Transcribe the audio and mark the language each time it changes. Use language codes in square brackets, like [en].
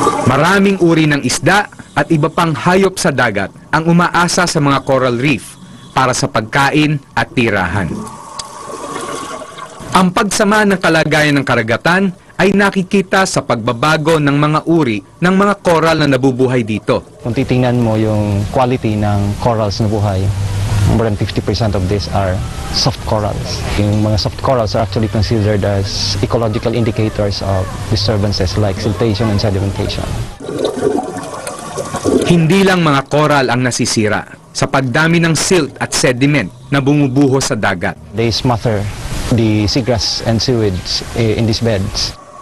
[tl] Maraming uri ng isda at iba pang hayop sa dagat ang umaasa sa mga coral reef para sa pagkain at tirahan. Ang pagsama ng kalagayan ng karagatan ay nakikita sa pagbabago ng mga uri ng mga coral na nabubuhay dito. Kung titingnan mo yung [en] quality ng corals na buhay, more than 50% of these are soft corals. [tl] Yung mga [en] soft corals are actually considered as ecological indicators of disturbances like siltation and sedimentation. [tl] Hindi lang mga coral ang nasisira sa pagdami ng silt at sediment na bumubuhos sa dagat. [en] They smother the seagrass and seaweeds in these beds.